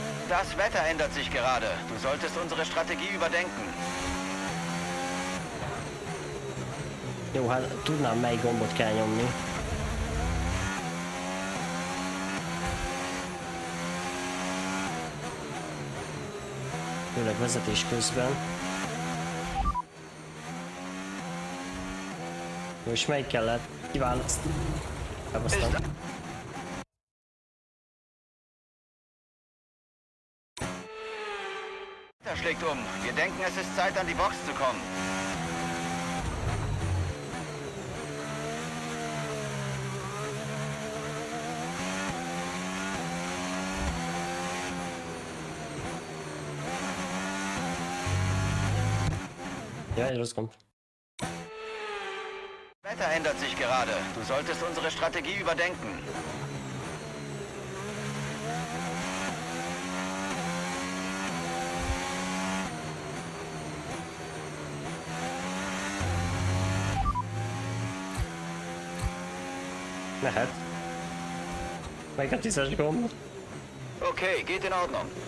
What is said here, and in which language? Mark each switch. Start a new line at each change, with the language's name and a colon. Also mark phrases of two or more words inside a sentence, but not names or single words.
German: Das Wetter ändert sich gerade. Du solltest unsere Strategie überdenken.
Hungarian: Jó, hát tudnám, melyik gombot kell nyomni. Főleg vezetés közben. És melyik kellett kiválasztani? Elbasztam.
German: Der schlägt um. Wir denken, es ist Zeit, an die Box zu kommen. Ja, los kommt. Wetter ändert sich gerade. Du solltest unsere Strategie überdenken.
Hungarian: Mehet. Meg a 10-es gomb.
German: Okay, geht in Ordnung.